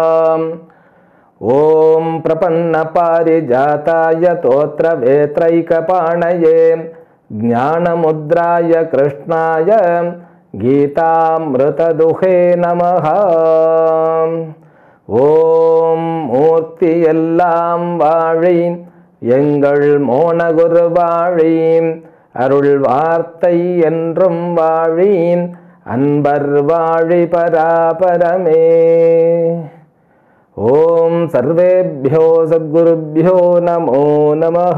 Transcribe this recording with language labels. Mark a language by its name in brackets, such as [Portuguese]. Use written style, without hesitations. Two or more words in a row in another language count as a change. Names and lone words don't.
[Sanskrit] ओम प्रपन्नपारिजाताय तोत्रवेत्रैकपाणये ज्ञानमुद्राय कृष्णाय गीतामृतदुहे नमः। ओम मूर्ति [Tamil] எல்லாம் வாழி எங்கள் மோனகுரு வாழி அருள் வார்த்தை என்றும் வாழி அன்பர் வாழி பராபரமே। [Sanskrit] ओं सर्वेभ्यो सद्गुरुभ्यो नमो नमः।